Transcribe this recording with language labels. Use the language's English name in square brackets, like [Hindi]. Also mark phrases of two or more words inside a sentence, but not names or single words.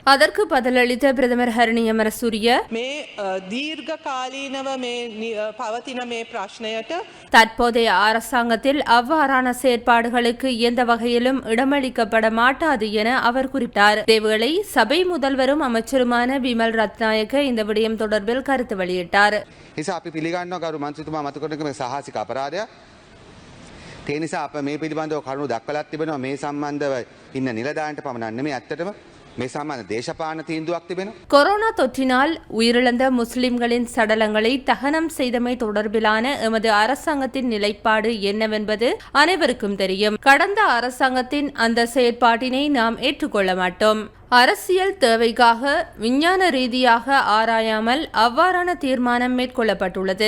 [Tamil] அதற்கு பதிலளித்த பிரதமர் ஹரணி அமரசூரிய, தற்போதைய அரசாங்கத்தில் அவ்வாறான செயற்பாடுகளுக்கு எந்த வகையிலும் இடமளிக்கப்பட மாட்டாது என அவர் குறிப்பிட்டார். இதேவேளை சபை முதல்வரும் அமைச்சருமான விமல் ரத்நாயக்க இந்த விடயம் தொடர்பில் கருத்து வெளியிட்டார். [Sinhala] ඒ නිසා අප මේ පිළිබඳව කරුණු දක්වලත් තිබෙනවා. මේ සම්බන්ධව ඉන්න නිලධාරීන්ට පමණක් නෙමෙයි, ඇත්තටම මේ සම්බන්ධ දේශපාලන තීන්දුවක් තිබෙනවා. [Tamil] கொரோனா தொற்றினால் உயிரிழந்த முஸ்லிம்களின் சடலங்களை தகனம் செய்தமை தொடர்பிலான எமது அரசாங்கத்தின் நிலைப்பாடு என்னவென்பது அனைவருக்கும் தெரியும். கடந்த அரசாங்கத்தின் அந்த செயற்பாட்டினை நாம் ஏற்றுக்கொள்ள மாட்டோம். அரசியல் தேவைக்காக விஞ்ஞான ரீதியாக ஆராயாமல் அவ்வாறான தீர்மானம் மேற்கொள்ளப்பட்டுள்ளது.